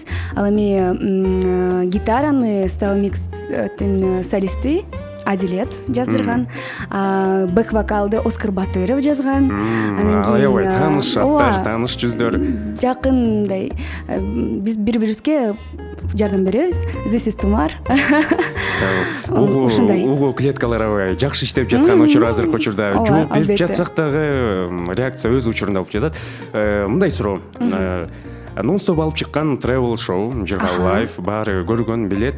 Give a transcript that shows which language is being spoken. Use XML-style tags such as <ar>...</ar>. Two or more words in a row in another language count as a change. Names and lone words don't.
<ky>Ал эми гитараны Style-Mix солисти Адилет жаздырган, бэк-вокалды Оскар Батыров жазган. Анан кийин аябай тааныш аттар, тааныш жүздөр. Жакындай биз бири-бирибизге жардам беребиз.</ky> <en>This is Тумар.</en> <ky>Угу клеткалар аябай жакшы иштеп жаткан учур азыркы учурда. Жооп берип жатсак дагы реакция өз учурунда болуп жатат. Мындай суроо. Нон-стоп алып чыккан travel шоу, Жырга лайф баары көргөн билет.</ky>